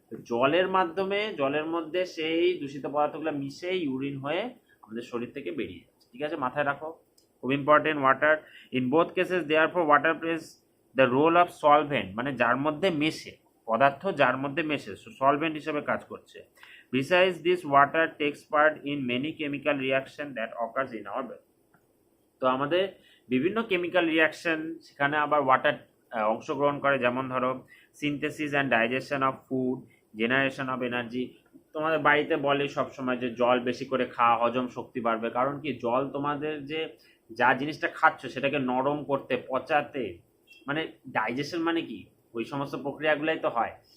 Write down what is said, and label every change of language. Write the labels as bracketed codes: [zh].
[bn] জলের মাধ্যমে, জলের মধ্যে সেই দূষিত পদার্থগুলো মিশে ইউরিন হয়ে আমাদের শরীর থেকে বেরিয়ে যাচ্ছে, ঠিক আছে, মাথায় রাখো, খুব important. [en] water in both cases therefore water plays the role of solvent, [bn] মানে যার মধ্যে মেশে পদার্থ, যার মধ্যে মেশে সলভেন্ট হিসেবে কাজ করছে। [en] Besides this, water takes part in many chemical reaction that occurs in our body. [bn] তো আমাদের বিভিন্ন কেমিক্যাল রিয়াকশন সেখানে আবার ওয়াটার অংশগ্রহণ করে, যেমন ধরো [en] Synthesis and digestion of food, generation of energy. [bn] তোমাদের বাড়িতে বলে সবসময় যে জল বেশি করে খাওয়া, হজম শক্তি বাড়বে। কারণ কি, জল তোমাদের যে যা জিনিসটা খাচ্ছ সেটাকে নরম করতে, পচাতে, মানে ডাইজেশন মানে কি, ওই সমস্ত প্রক্রিয়াগুলাই তো হয়।